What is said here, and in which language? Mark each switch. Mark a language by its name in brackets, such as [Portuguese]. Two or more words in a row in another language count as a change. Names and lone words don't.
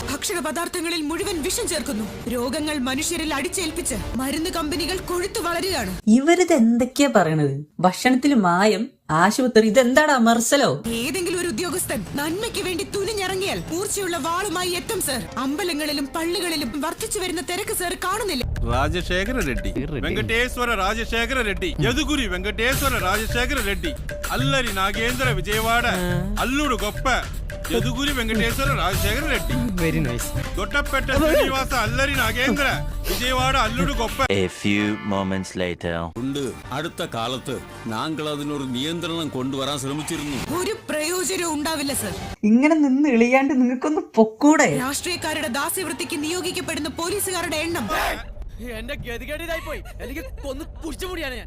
[Malayalam] ഭക്ഷണ പദാർത്ഥങ്ങളിൽ മുഴുവൻ വിഷം ചേർക്കുന്നു. രോഗങ്ങൾ മനുഷ്യരിൽ അടിച്ചേൽപ്പിച്ച് മരുന്ന് കമ്പനികൾ കൊഴുത്തു വളരുകയാണ്. ഇവരിത് എന്തൊക്കെയാ പറയണത്? ഭക്ഷണത്തിൽ മായം, ആശുപത്രി, ഇതെന്താടാ മെർസലോ? ഏതെങ്കിലും ഒരു ഉദ്യോഗസ്ഥൻ നന്മയ്ക്ക് വേണ്ടി തുനിഞ്ഞിറങ്ങിയാൽ മൂർച്ചയുള്ള വാളുമായി എത്തും സർ. അമ്പലങ്ങളിലും പള്ളികളിലും വർദ്ധിച്ചു വരുന്ന തിരക്ക് സർ കാണുന്നില്ല. [Telugu] రాజశేఖర రెడ్డి, వెంకటేశ్వర రాజశేఖర రెడ్డి, యదుగురి వెంకటేశ్వర రాజశేఖర రెడ్డి, అల్లరి నాగేంద్ర విజయవాడ అల్లుడు గొప్ప యదుగురి వెంకటేశ్వర రాజశేఖర రెడ్డి. [English] very nice. [Telugu] గొట్టపెట్ట శ్రీనివాస అల్లరి నాగేంద్ర വിജയവാడ അല്ലുడు గొప్ప. [English] A few moments later. [Malayalam] ഉണ്ട്. അടുത്ത കാലത്ത് ഞങ്ങൾ അതിനൊരു നിയന്ത്രണം കൊണ്ടുവരാൻ ശ്രമിച്ചിരുന്നു. ഒരു പ്രയോജനവും ഉണ്ടാവില്ല സർ. ഇങ്ങനെ നിന്ന് ഇളിയാണ്ട് നിങ്ങൾക്കൊന്ന് പൊക്കൂടെ? രാഷ്ട്രീയക്കാരുടെ ദാസ്യവൃത്തിക്ക് നിയോഗിക്കപ്പെടുന്ന പോലീസുകാരുടെ എണ്ണം. എന്റെ ഗതികേടിലായി പോയി. എനിക്ക് കൊന്നു കുടിച്ചുകൂടിയാണ് ഞാൻ.